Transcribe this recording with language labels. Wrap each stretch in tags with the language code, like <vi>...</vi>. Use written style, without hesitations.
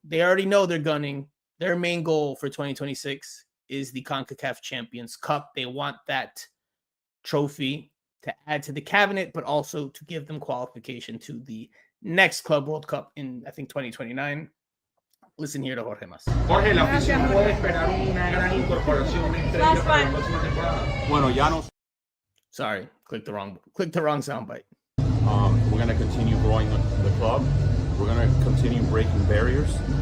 <en>They already know they're gunning. Their main goal for 2026 is the CONCACAF Champions Cup. They want that trophy to add to the cabinet, but also to give them qualification to the next Club World Cup in, I think, 2029. Listen here to Jorge Mas.</en> <es>Jorge, la afición puede esperar una gran incorporación estrella para la próxima temporada. Bueno, ya no.</es> <en>Sorry, click the wrong soundbite. We're going to continue growing the club. We're going to continue breaking barriers.</en>